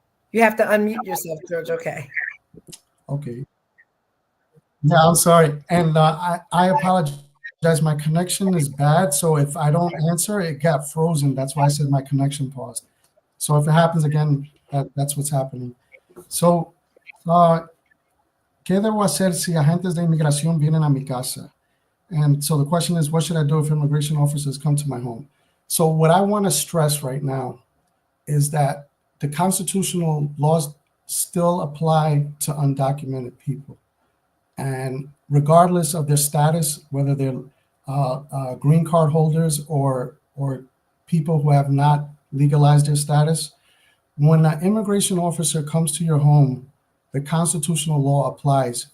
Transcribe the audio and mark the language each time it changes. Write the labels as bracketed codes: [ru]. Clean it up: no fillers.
[en] You have to unmute yourself, George. Okay. Okay. Yeah, I'm sorry. And I apologize. My connection is bad. So if I don't answer, it got frozen. That's why I said my connection paused. So if it happens again, that's what's happening. So, [es] ¿qué debo hacer si agentes de inmigración vienen a mi casa? [en] And so the question is, what should I do if immigration officers come to my home? So what I want to stress right now is that the constitutional laws still apply to undocumented people. And regardless of their status, whether they're green card holders or people who have not legalized their status, when an immigration officer comes to your home, the constitutional law applies.